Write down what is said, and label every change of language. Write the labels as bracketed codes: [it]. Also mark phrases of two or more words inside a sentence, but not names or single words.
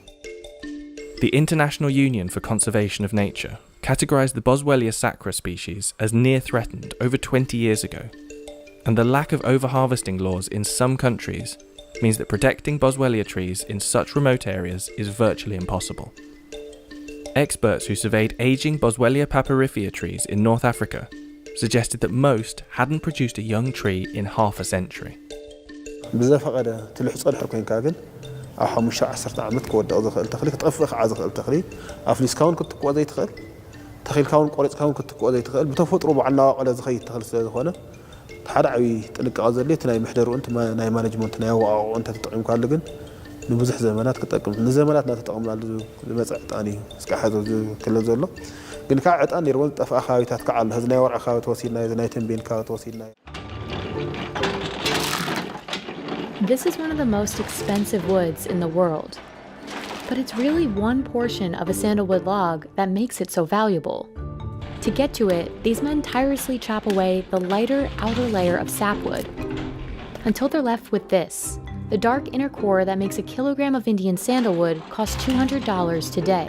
[en] The International Union for Conservation of Nature categorised the Boswellia sacra species as near threatened over 20 years ago, and the lack of overharvesting laws in some countries means that protecting Boswellia trees in such remote areas is virtually impossible. Experts who surveyed ageing Boswellia papyrifera trees in North Africa suggested that most hadn't produced a young tree in half a century. [ti] ኣብ 5-10 ዓመት ክወድቕ ዝኽእል ተኽሊ ክትጠፍእ ከዓ ዝኽእል ተኽሊ ኣፍሊስካ እውን ክትቆ ዘይትኽእል ተኺልካ እውን ቆሪፅካ እውን ክትቆ ዘይትኽእል ብተፈጥሮ ባዕልና ዋቕለ ዝኸይድ ተኽሊ ስለ ዝኾነ ሓደ ዓብዪ ጥንቃቐ ዘድልዮ እቲ ናይ ምሕደርኡ ናይ ማኔጅመንት ናይ ኣወቃቅዑ እንተተጠቒምካሉ ግን ንብዙሕ ዘመናት ክጠቅም ንዘመናት እናተጠቐምናሉ ዝመፅእ ዕጣን እዩ እስካብ ሕዚ ዝክለ ዘሎ ግን ካብ ዕጣን ነይርዎ ዝጠፍኣ ከባቢታት ከዓ ኣሎ ሕዚ ናይ ወርዒ ከባቢ ተወሲድና እዚ ናይ ተንቤን ከባቢ ተወሲድና [en] This is one of the most expensive woods in the world, but it's really one portion of a sandalwood log that makes it so valuable. To get to it, these men tirelessly chop away the lighter outer layer of sapwood until they're left with this, the dark inner core that makes a kilogram of Indian sandalwood cost $200 today.